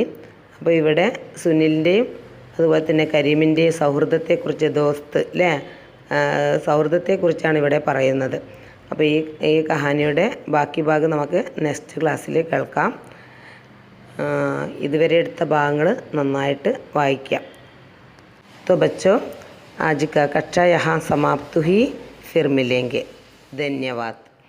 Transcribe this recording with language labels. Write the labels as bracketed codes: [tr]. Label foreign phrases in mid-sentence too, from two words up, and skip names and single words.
[ml] അപ്പോൾ ഇവിടെ സുനിലിൻ്റെയും അതുപോലെ തന്നെ കരീമിൻ്റെയും സൗഹൃദത്തെക്കുറിച്ച് സൗഹൃദത്തെക്കുറിച്ചാണ് ഇവിടെ പറയുന്നത്. അപ്പോൾ ഈ കഹാനിയുടെ ബാക്കി ഭാഗം നമുക്ക് [en] next class [ml] കേൾക്കാം. ഇതുവരെ എടുത്ത ഭാഗങ്ങൾ നന്നായിട്ട് വായിക്കാം. [hi] तो बच्चों, आज का कक्षा यहाँ समाप्त हुई. फिर मिलेंगे. धन्यवाद.